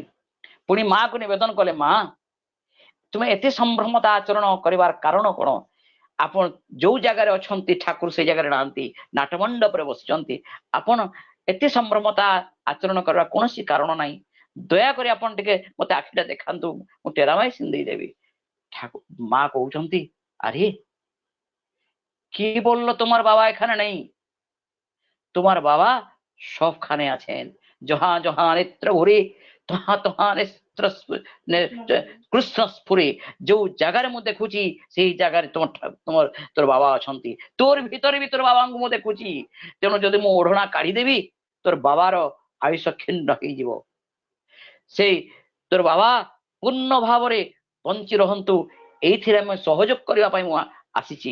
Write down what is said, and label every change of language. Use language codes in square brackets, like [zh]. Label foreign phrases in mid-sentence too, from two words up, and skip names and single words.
[or] ପୁଣି ମାକୁ ନିବେଦନ କଲେ, ମା ତୁମେ ଏତେ ସମ୍ଭ୍ରମତା ଆଚରଣ କରିବାର କାରଣ କଣ? ଆପଣ ଯୋଉ ଜାଗାରେ ଅଛନ୍ତି ଠାକୁର ସେଇ ଜାଗାରେ ନାହାନ୍ତି, ନାଟମଣ୍ଡପରେ ବସିଛନ୍ତି। ଆପଣ ଏତେ ସମ୍ଭ୍ରମତା ଆଚରଣ କରିବା କୌଣସି କାରଣ ନାହିଁ। ଦୟାକରି ଆପଣ ଟିକେ ମତେ ଆଖିଟା ଦେଖାନ୍ତୁ, ମୁଁ ଟେରାମାଇସିନ ଦେଇଦେବି। ମା କୌଛନ୍ତି, [bn] আরে কি বললো তোমার বাবা এখানে নেই? তোমার বাবা সবখানে আছেন। জহা জহা নেত্র ভরে তহা তহা নেত্র কৃষ্ণ স্ফুরে। [or] ଯୋଉ ଜାଗାରେ ମୁଁ ଦେଖୁଛି ସେଇ ଜାଗାରେ ତୋର ବାବା ଅଛନ୍ତି। ତୋର ଭିତରେ ବି ତୋର ବାବାଙ୍କୁ ମୁଁ ଦେଖୁଛି। ତେଣୁ ଯଦି ମୁଁ ଓଢଣା କାଢିଦେବି ତୋର ବାବାର ଆୟୁଷ କ୍ଷୀଣ୍ଣ ହେଇଯିବ। ସେଇ ତୋର ବାବା ପୂର୍ଣ୍ଣ ଭାବରେ ବଞ୍ଚି ରହନ୍ତୁ, ଏଇଥିରେ ଆମେ ସହଯୋଗ କରିବା ପାଇଁ ମୁଁ ଆସିଛି।